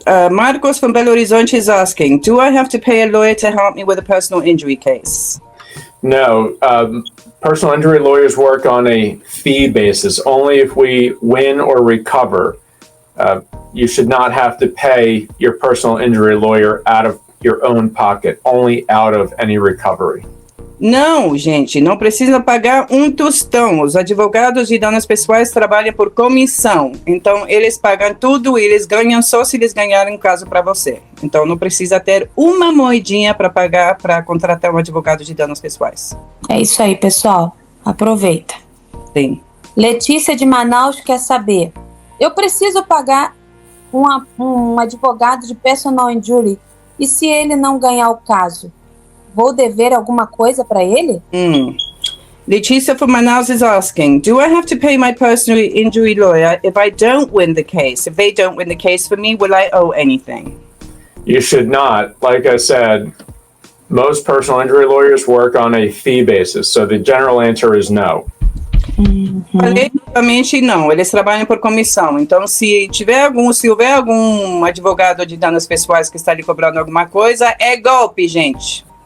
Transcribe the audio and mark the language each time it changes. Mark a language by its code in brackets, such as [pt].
[en] Marcos from Belo Horizonte is asking, do I have to pay a lawyer to help me with a personal injury case? No, personal injury lawyers work on a fee basis. Only if we win or recover, you should not have to pay your personal injury lawyer out of your own pocket, only out of any recovery. [pt] Não, gente, não precisa pagar um tostão. Os advogados de danos pessoais trabalham por comissão. Então, eles pagam tudo e eles ganham só se eles ganharem um caso para você. Então, não precisa ter uma moedinha para pagar para contratar um advogado de danos pessoais. É isso aí, pessoal. Aproveita. Sim. Letícia de Manaus quer saber: eu preciso pagar um advogado de personal injury e se ele não ganhar o caso, vou dever alguma coisa para ele? [en] Letícia from Manaus is asking, do I have to pay my personal injury lawyer if I don't win the case? If they don't win the case for me, will I owe anything? You should not. Like I said, most personal injury lawyers work on a fee basis, so the general answer is no. [pt] Falei novamente não, eles trabalham por comissão. Então, se houver algum advogado de danos pessoais que está lhe cobrando alguma coisa, é golpe, gente.